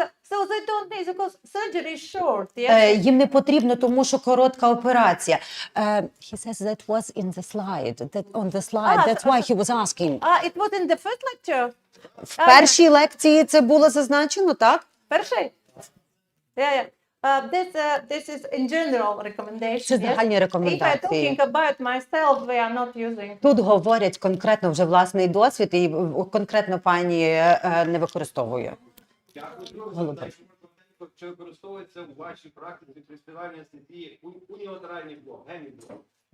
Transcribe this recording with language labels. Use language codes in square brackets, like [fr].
[en] So they don't need because surgery is short. Yes. [uk] Їм не потрібно, тому що коротка операція. [en] He says that was in the slide. On the slide. That's why he was asking. It was in the first lecture. [uk] В першій лекції це було зазначено, так? Перший? Yeah. [en] This is in general recommendation. [uk] Це загальні [en] If I'm [uk] рекомендації. [en] talking about myself, we are not using. [uk] Тут говорять конкретно вже власний досвід, і конкретно пані не використовує. Дякую. Чи використовується у вашій практиці при співанні анестезії уніlaterальний блок, геміблок?